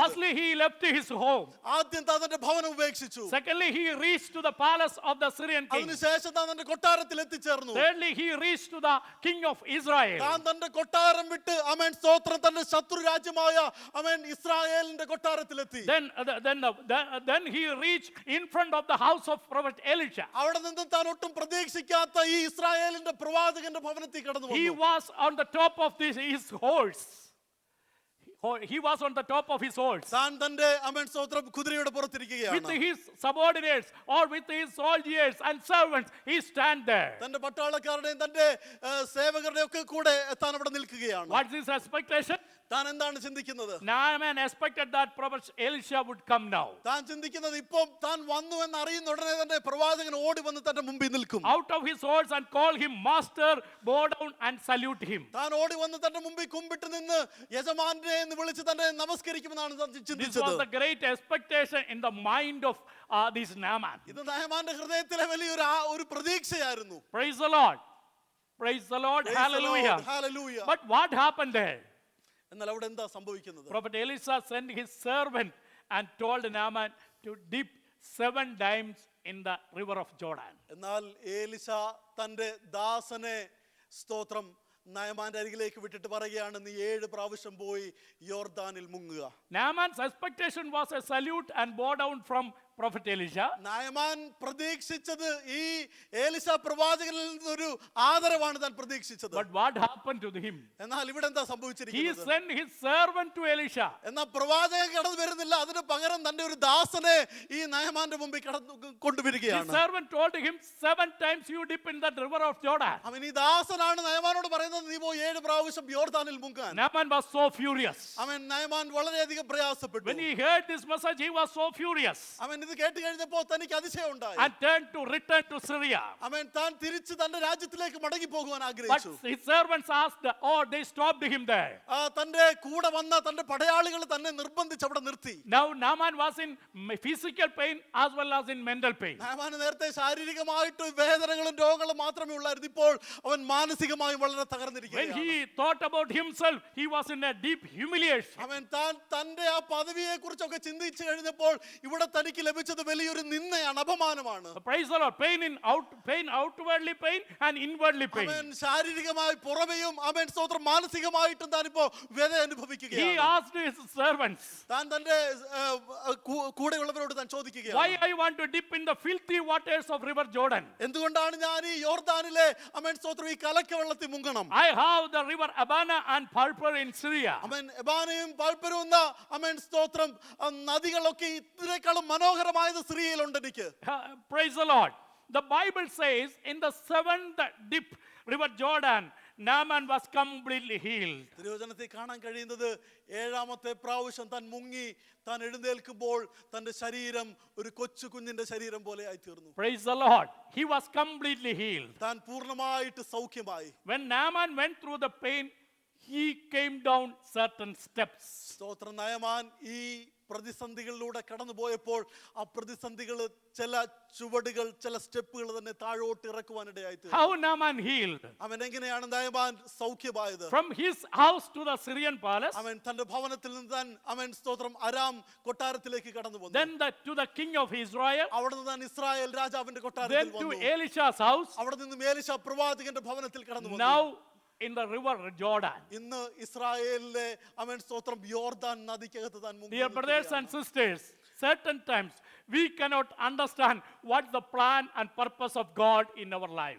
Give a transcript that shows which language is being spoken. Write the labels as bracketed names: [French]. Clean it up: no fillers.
[English] Firstly, he left his home. [Malayalam] ആദ്യം താൻ തന്റെ ഭവനം ഉപേക്ഷിച്ചു. [English] Secondly, he reached to the palace of the Syrian king. [Malayalam] അതിനുശേഷം താൻ തന്റെ കൊട്ടാരത്തിൽ എത്തിച്ചേർന്നു. [English] Thirdly, he reached to the king of Israel. [Malayalam] താൻ തന്റെ കൊട്ടാരം വിട്ട് ആമേൻ സ്തോത്രം തന്റെ ശത്രു രാജ്യമായ ആമേൻ ഇസ്രായേലിന്റെ കൊട്ടാരത്തിലെത്തി. [English] Then he reached in front of the house of prophet Elisha. [Malayalam] അവിടെ നിന്ന് താൻ ഒട്ടും പ്രതീക്ഷിക്കാത്ത ഈ ഇസ്രായേലിന്റെ പ്രവാചകന്റെ ഭവനത്തിൽ കടന്നു [English] He [Malayalam] വന്നു. [English] was on the top of his horse. He was on the top of his horse. [Malayalam] താൻ തന്റെ ആമേൻ സ്തോത്രം കുതിരയുടെ [English] With [Malayalam] പുറത്തിരിക്കുകയാണ്. [English] his subordinates or with his soldiers and servants, he stand there. [Malayalam] തന്റെ പട്ടാളക്കാരുടെയും തന്റെ സേവകരുടെയും ഒക്കെ കൂടെ താൻ അവിടെ നിൽക്കുകയാണ്. [English] What's his expectation? [Malayalam] താൻ എന്താണ് ചിന്തിക്കുന്നത്? [English] Naaman expected that prophet Elisha would come now. [Malayalam] താൻ ചിന്തിക്കുന്നത് ഇപ്പം താൻ വന്നു എന്ന് അറിയുന്ന ഉടനെ തന്നെ പ്രവാചകൻ ഓടി വന്ന് തന്റെ മുമ്പിൽ നിൽക്കും. [English] Out of his horse and call him master, bow down and salute him. [Malayalam] താൻ ഓടി വന്ന് തന്റെ മുമ്പിൽ കുമ്പിട്ട് നിന്ന് യജമാനെ എന്ന് വിളിച്ച് തന്നെ നമസ്കരിക്കുമെന്നാണ് താൻ [English] This [Malayalam] ചിന്തിച്ചത്. [English] was the great expectation in the mind of this Naaman. [Malayalam] ഇത് നഹമാന്റെ ഹൃദയത്തിലെ വലിയൊരു പ്രതീക്ഷയായിരുന്നു. [English] Praise the Lord. Praise the Lord. Praise the Hallelujah. Lord. Hallelujah. But what happened there? [Malayalam] എന്നാൽ അവിടെ എന്താ സംഭവിക്കുന്നത്? [English] Prophet Elisha sent his servant and told Naaman to dip 7 times in the river of Jordan. [Malayalam] എന്നാൽ ഏലിശ തൻ്റെ ദാസനെ സ്തോത്രം നയമാന്റെ അരികിലേക്ക് വിട്ടിട്ട് പറയുകയാണ്, നീ 7 പ്രാവശ്യം പോയി യോർദാനിൽ മുങ്ങുക. [English] Naaman's expectation was a salute and bow down from prophet Elisha. [Malayalam] Naaman പ്രതീക്ഷിച്ചത് ഈ ഏലിശ പ്രവാചകനിൽ നിന്നൊരു ആദരവാണ് താൻ പ്രതീക്ഷിച്ചത്. [English] But what happened to him? [Malayalam] എന്നാൽ ഇവിടെ എന്താ [English] He [Malayalam] സംഭവിച്ചിരിക്കുന്നത്? [English] sent his servant to Elisha. [Malayalam] എന്നാൽ പ്രവാചകൻ കടന്നു വരുന്നില്ല, അതിന് പകരം തന്റെ ഒരു ദാസനെ ഈ നയമാന്റെ മുമ്പിൽ [English] His [Malayalam] കൊണ്ടുവരികയാണ്. [English] servant told him, 7 times you dip in that river of Jordan. [Malayalam] അവൻ ഈ ദാസനാണ് നയമാനോട് പറയുന്നത്, നീ പോയി 7 പ്രാവശ്യം യോർദാനിൽ മുങ്ങാൻ. [English] Naaman was so furious. [Malayalam] അവൻ നയമാൻ വളരെയധികം പ്രയാസപ്പെട്ടു. [English] When he heard this message, he was so furious [Malayalam] അവൻ ഇത് കേട്ട് കഴിഞ്ഞപ്പോൾ തനിക്ക് അതിശയം ഉണ്ടായി. [English] and turned to return to Syria. [Malayalam] അവൻ താൻ തിരിച്ച് തന്റെ രാജ്യത്തിലേക്ക് മടങ്ങി പോകുവാൻ [English] But [Malayalam] ആഗ്രഹിച്ചു. [English] his servants asked, they stopped him there. [Malayalam] തന്റെ കൂടെ വന്ന തന്റെ പടയാളികൾ തന്നെ നിർബന്ധിച്ച് അവിടെ നിർത്തി. [English] Now Naaman was in physical pain as well as in mental pain. [Malayalam] നയമാന് നേരത്തെ ശാരീരികമായിട്ട് വേദനകളും രോഗങ്ങളും മാത്രമേ ഉള്ളായിരുന്നു. ഇപ്പോൾ അവൻ മാനസികമായും വളരെ [English] When [Malayalam] തകർന്നിരിക്കുകയാണ്. [English] he thought about himself, he was in a deep humiliation. [Malayalam] അവൻ തന്റെ ആ പദവിയെ കുറിച്ചൊക്കെ ചിന്തിച്ചു കഴിഞ്ഞപ്പോൾ ഇവിടെ തനിക്ക് ലഭിച്ചത് വലിയൊരു നിന്ദയാണ്, അപമാനമാണ്. [English] Praise the Lord. Pain outwardly pain and inwardly pain. [Malayalam] അവൻ ശാരീരികമായി പുറമെയും അവൻ സ്തോത്രം മാനസികമായിട്ടും താനിപ്പോ വ്യത [English] He [Malayalam] അനുഭവിക്കുകയാണ്. [English] asked his servants, [Malayalam] താൻ തന്റെ കൂടെയുള്ളവരോട് താൻ [English] why [Malayalam] ചോദിക്കുകയാണ്, [English] I want to dip in the filthy waters of river Jordan? [Malayalam] എന്തുകൊണ്ടാണ് ഞാൻ ഈ യോർദാനിലെ അവൻ സ്തോത്രം ഈ കലക്ക വെള്ളത്തിൽ മുങ്ങണം? [English] I have the river Abana and Purpur in Syria. [Malayalam] അവൻ എബാനയും പാൽപ്പരും എന്ന അവൻ സ്തോത്രം നദികളൊക്കെ ഇതിനേക്കാളും മനോഹരമായത് സിറിയയിലുണ്ട് എനിക്ക്. [English] Praise the Lord. The Bible says in the 7th dip river Jordan, Naaman was completely healed. [Malayalam] തിരുവചനത്തിൽ കാണാൻ കഴിയുന്നത് 7ാമത്തെ പ്രാവശ്യം താൻ മുങ്ങി താൻ എഴുന്നേൽക്കുമ്പോൾ തന്റെ ശരീരം ഒരു കൊച്ചു കുഞ്ഞിന്റെ ശരീരം പോലെ ആയി തീർന്നു. [English] Praise the Lord. He was completely healed. [Malayalam] താൻ പൂർണ്ണമായിട്ട് സൗഖ്യമായി. [English] When Naaman went through the pain, he came down certain steps. [Malayalam] സ്തോത്രം. നയമാൻ ഈ പ്രതിസന്ധികളിലൂടെ കടന്നു പോയപ്പോൾ ആ പ്രതിസന്ധികൾ ചില ചുവടുകൾ ചില സ്റ്റെപ്പുകൾ തന്നെ താഴോട്ട് ഇറക്കുവാനിടയായി തീർന്നു. [English] How Naaman healed? [Malayalam] അവൻ എങ്ങനെയാണ് Naaman സൗഖ്യമായത്? [English] From his house to the Syrian palace, [Malayalam] അവൻ തന്റെ ഭവനത്തിൽ നിന്ന് താൻ അവൻ സ്തോത്രം അരാം കൊട്ടാരത്തിലേക്ക് കടന്നു വന്നു. [English] then to the king of Israel, [Malayalam] അവിടെ നിന്ന് താൻ ഇസ്രായേൽ രാജാവിന്റെ [English] then [Malayalam] കൊട്ടാരത്തിൽ [English] to [Malayalam] വന്നു. [English] Elisha's house, [Malayalam] അവിടെ നിന്നും ഏലിശ പ്രവാചകന്റെ ഭവനത്തിൽ കടന്നു വന്നു. [English] now in the river Jordan. [Malayalam] ഇന്ന് ഇസ്രായേലിലെ അവൻ സ്തോത്രം യോർദാൻ നദിക്കകത്ത് താൻ മുങ്ങി [English] Dear brothers and sisters, certain times we cannot understand what's the plan and purpose of God in our life.